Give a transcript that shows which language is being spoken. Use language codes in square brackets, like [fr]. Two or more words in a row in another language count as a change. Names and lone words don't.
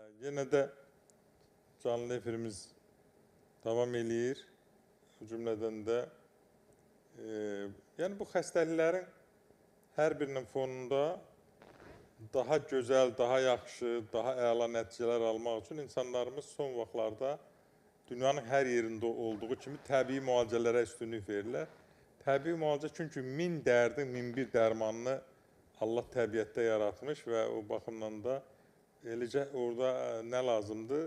[tr] Yine de canlı efirimiz devam eləyir. [az] Bu cümleden de yani bu xəstəliklərin hər birinin fonunda daha gözəl, daha yaxşı, daha əla nəticələr almaq üçün insanlarımız son vaxtlarda dünyanın hər yerində olduğu kimi təbii müalicələrə üstünlük verirlər. Təbii müalicə çünki min dərdin, min bir dərmanını Allah təbiətdə yaratmış və o baxımdan da eləcə orada nə lazımdır?